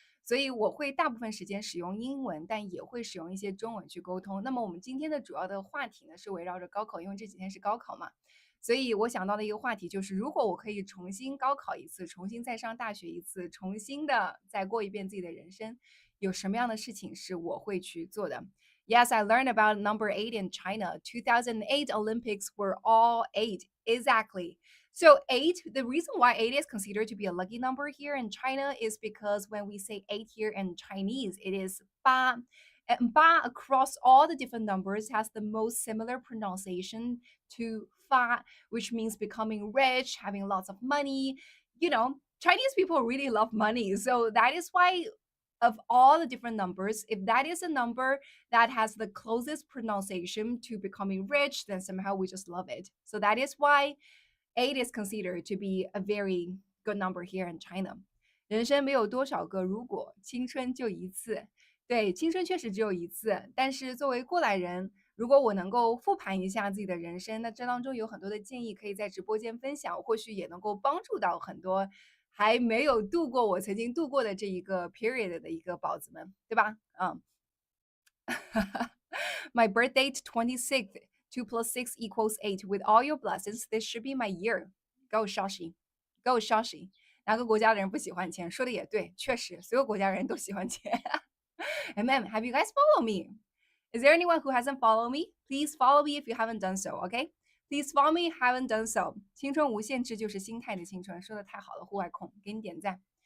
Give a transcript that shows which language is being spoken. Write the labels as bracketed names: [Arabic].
[Chinese] 所以我会大部分时间使用英文，但也会使用一些中文去沟通。那么我们今天的主要的话题呢，是围绕着高考，因为这几天是高考嘛。所以我想到的一个话题就是，如果我可以重新高考一次，重新再上大学一次，重新的再过一遍自己的人生，有什么样的事情是我会去做的？ [English] Yes, I learned about number 8 in China. 2008 Olympics were all 8. Exactly. So 8, the reason why 8 is considered to be a lucky number here in China is because when we say 8 here in Chinese, it is 八. And 八 across all the different numbers has the most similar pronunciation to 发, which means becoming rich, having lots of money. Chinese people really love money. So that is why of all the different numbers, if that is a number that has the closest pronunciation to becoming rich, then somehow we just love it. So that is why 8 is considered to be a very good number here in China. [Chinese] 人生没有多少个如果，青春就一次。对，青春确实只有一次，但是作为过来人，如果我能够复盘一下自己的人生，那这当中有很多的建议可以在直播间分享，或许也能够帮助到很多还没有度过我曾经度过的这一个 period 的一个宝子们，对吧？ [English] My birthday 26th, 2 plus 6 equals 8. With all your blessings, this should be my year. Go Shashi. Go Shashi. [Chinese] 哪个国家的人不喜欢钱？说的也对，确实，所有国家人都喜欢钱。 [English] And man, have you guys follow me? Is there anyone who hasn't followed me? Please follow me if you haven't done so, okay? Please follow me, haven't done so. [Chinese] 青春无限制就是心态的青春，说的太好了，户外控，给你点赞。